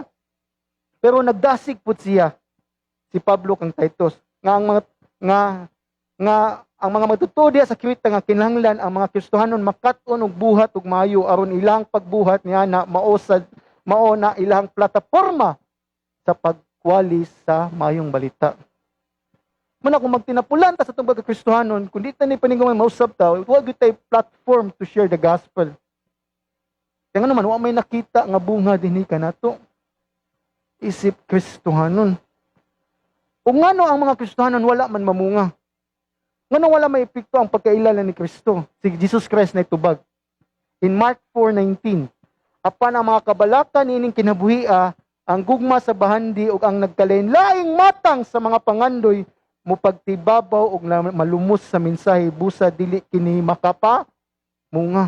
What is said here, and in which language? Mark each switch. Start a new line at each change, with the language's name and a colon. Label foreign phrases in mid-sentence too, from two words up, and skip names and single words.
Cebuano: Pero nagdasig pud siya si Pablo kang Titus nga ang mga magtutuo diya sa Krita nga kinahanglan ang mga Kristohanon makat-on og buhat og maayo aron ilang pagbuhat niya na mao na ilang plataporma sa pagwali sa mayong balita. Muna kung magtinapulan ta sa itong pagka-Kristohanon, kung di ta ni paninggaman mausap ta,
Filipino: huwag yung tayo
English: platform to share the gospel.
Cebuano: Kaya nga naman, huwag may nakita nga bunga din ka na to. Isip Kristohanon. Kung nga ang mga Kristohanon, wala man mamunga. Nga wala may epekto ang pagkailala ni Kristo. Si Jesus Christ na itubag.
English: In Mark
Cebuano: 4:19, apan ang mga kabalaka nining kinabuhia, ang gugma sa bahandi o ang nagkalain-laing matang sa mga pangandoy, mupagtibabaw og malumos sa mensahe busa dili kini makapa munga.